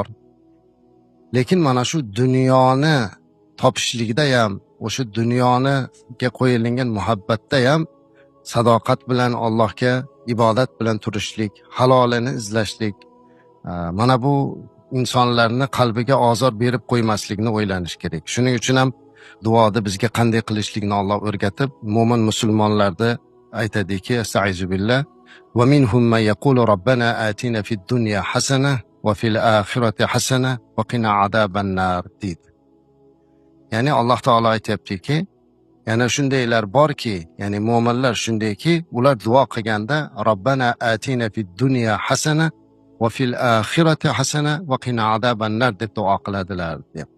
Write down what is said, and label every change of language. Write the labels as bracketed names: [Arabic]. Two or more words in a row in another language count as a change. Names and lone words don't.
[Uzbek] Lekin mana shu dunyoni topishlikda ham, o'sha dunyoga qo'yilgan muhabbatda ham sadoqat bilan Allohga ibodat bilan turishlik, halolini izlashlik, mana bu insonlarni qalbiga ozor berib qo'ymaslikni o'ylanish kerak. Shuning uchun ham duoda bizga qanday qilishlikni Alloh o'rgatib, mo'min musulmonlarda aytadiki, astag'firubillah, [Arabic] ومنهم من يقول ربنا آتنا في الدنيا حسنة وفي الآخرة حسنة وقنا عذاب النار [Uzbek] deydi. Ya'ni Alloh taolo aytayaptiki, yana shundaylar borki, ya'ni mo'minlar shundayki, ular duo qilganda [Arabic] ربنا آتنا في الدنيا حسنة وفي الآخرة حسنة وقنا عذاب النار [Uzbek] deb duo qiladilar deyapti.